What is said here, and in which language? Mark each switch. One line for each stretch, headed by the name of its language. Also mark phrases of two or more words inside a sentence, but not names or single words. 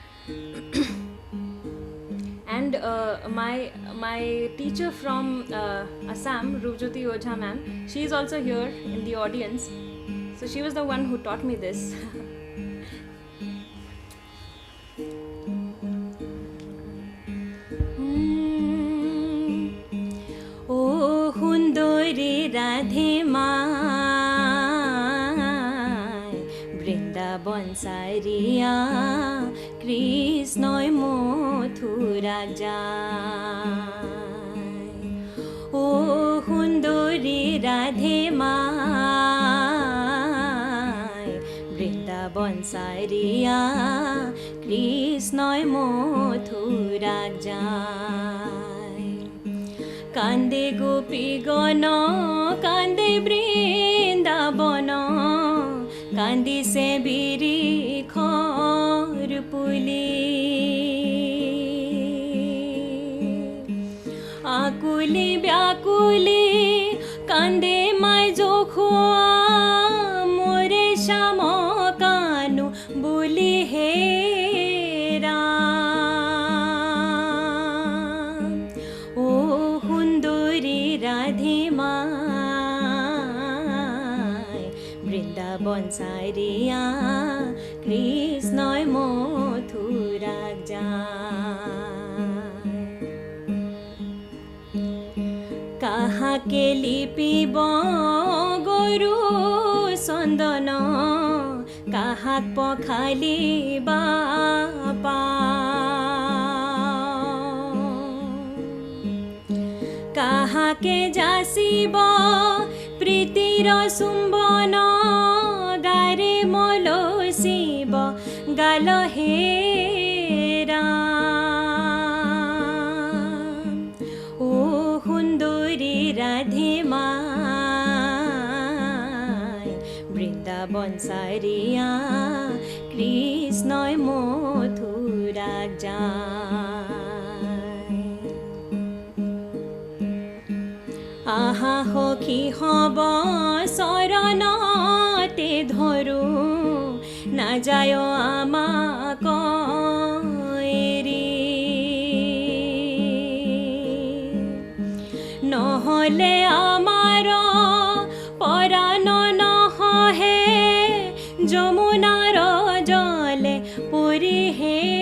English: And my teacher from Assam, Rupjyoti Ojha ma'am, she is also here in the audience. So she was the one who taught me this.
Assamese: অ' হুন্দৰী ৰাধে মাই বৃন্দাবন বনসারিয়া কৃষ্ণয় মথুরা যায় ও সুন্দরী রাধে মায় বৃন্দাবন সারিয়া কৃষ্ণয় মথুরা যায় কান্দে গোপীগণ কান্দে বৃন্দাবন কান্দিছে বিরিখৰ পুলি আকুলি ব্যাকুলি কান্দে মাই জখুয়া মোরে শ্যাম কানু বুলি হে রাম ও সুন্দরী রাধে মায় বৃন্দাবন সারিয়া কৃষ্ণয় মথুরা যায় কাহাকে লিপিব গরু চন্দন কাহাক পখালিবা কাহাকে যাচিব প্ৰীতিৰ চুম্বন গাৰে মলচিব গাল হে ৰাম ও সুন্দরী রাধে মায় বৃন্দাবন সারিয়া কৃষ্ণয় মথুরা যায় আহা সখী হব চৰণতে ধৰো না যায় আমাক এৰি নহলে আমাৰ পৰাণ নহহে যমুনাৰ জলে পৰি হে